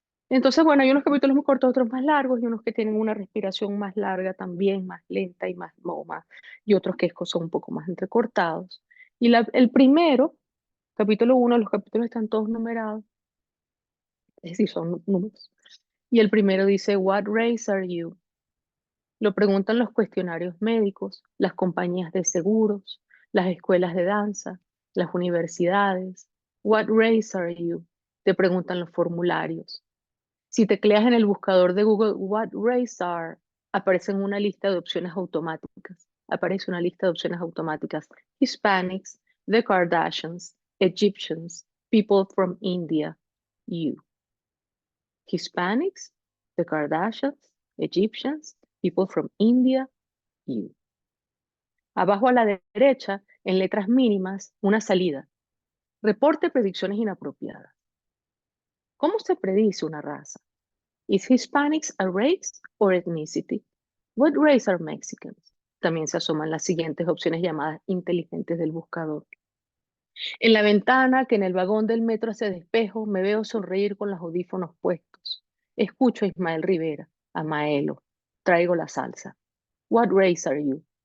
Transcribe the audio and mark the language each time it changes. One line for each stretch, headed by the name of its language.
Spanish: Entonces, bueno, hay unos capítulos muy cortos, otros más largos, y unos que tienen una respiración más larga también, más lenta y y otros que son un poco más entrecortados. Y el primero, capítulo uno, los capítulos están todos numerados, es decir, son números. Y el primero dice,
English: What race are you?
Spanish: Lo preguntan los cuestionarios médicos, las compañías de seguros, las escuelas de danza, las universidades.
English: What race are you?
Spanish: Te preguntan los formularios. Si tecleas en el buscador de Google
English: What race are,
Spanish: aparece una lista de opciones automáticas. Aparece una lista de opciones automáticas.
English: Hispanics, The Kardashians, Egyptians, People from India, you. Hispanics, The Kardashians, Egyptians, People from India, you.
Spanish: Abajo a la derecha, en letras mínimas, una salida. Reporte predicciones inapropiadas. ¿Cómo se predice una raza?
English: Is Hispanics a race or ethnicity? What race are Mexicans?
Spanish: También se asoman las siguientes opciones llamadas inteligentes del buscador. En la ventana que en el vagón del metro hace despejo, me veo sonreír con los audífonos puestos. Escucho a Ismael Rivera, a Maelo. Traigo la salsa.
English: What race are you?